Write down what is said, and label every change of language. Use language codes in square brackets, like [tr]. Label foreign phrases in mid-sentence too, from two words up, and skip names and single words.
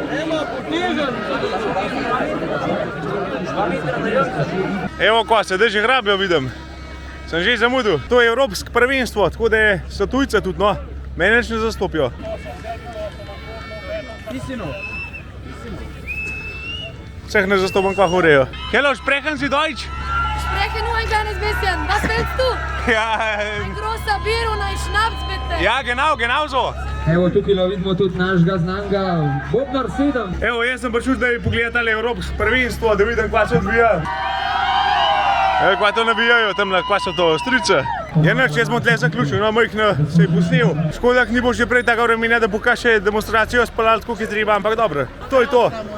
[sl] Evo ko, sedaj že hrabijo, vidim. Sem že zamudil. To je evropsko prvenstvo, tako da so tujce tudi, no. Mene nič ne zastopijo. Vseh ne zastopam, kva horejo. [de] Hello, sprechen Sie Deutsch? Spreche nur ein kleines bisschen. Was willst du? Ja, Ein großer Bier und ein Schnaps, bitte. ja, genau so. [sl] Evo, tukaj vidimo tudi našega znanga Bobnar 7. Evo, jaz sem prišel zdaj pogledati tale evropsko prvenstvo, da vidim, kva se odvija. Evo, kva to navijajo, tamle, kva so to, strice. Ja, nič, jaz bom tle zaključil, no, majhno se je posnel. Škoda, ni bo že prej tako vremena, da bo še demonstracijo speljal, tako je treba, ampak dobro.